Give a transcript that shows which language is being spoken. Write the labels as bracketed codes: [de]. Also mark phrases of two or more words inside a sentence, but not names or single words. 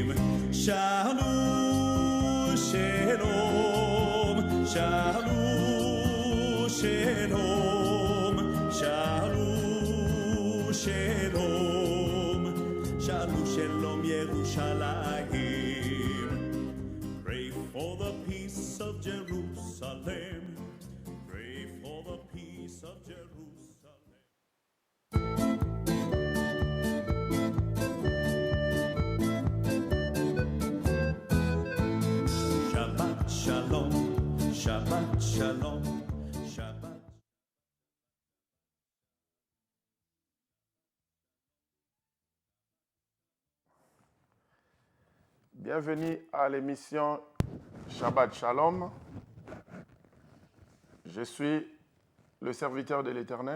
[he] שאלו שלום. שאלו שלום. שאלו שלום. שאלו שלום ירושלים. [en] Pray for the peace of Jerusalem. Pray for the peace of Jerusalem. [he] שבת שלום. שבת שלום. שבת. [fr] Bienvenue à l'émission Shabbat Shalom. Je suis le serviteur de l'Éternel.